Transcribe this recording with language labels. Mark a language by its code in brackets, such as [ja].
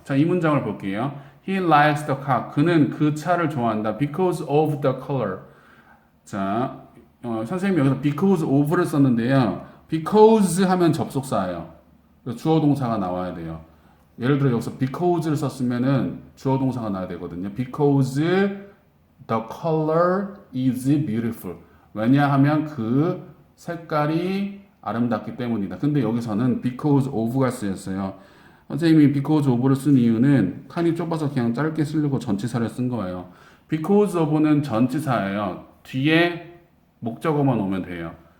[ko] 자, 이 문장을 볼게요. [en] He likes the car. [ko] 그는 그 차를 좋아한다. [en] Because of the color. [ko] 자, 선생님이 여기서 because of를 썼는데요. because 하면 접속사예요. 주어 동사가 나와야 돼요. 예를 들어 여기서 because를 썼으면은 주어 동사가 나와야 되거든요. [en] Because the color is beautiful. [ko] 왜냐하면 그 색깔이 아름답기 때문이다. 근데 여기서는 because of가 쓰였어요. 선생님이 because of를 쓴 이유는 칸이 좁아서 그냥 짧게 쓰려고 전치사를 쓴 거예요. because of는 전치사예요. 뒤에 목적어만 오면 돼요.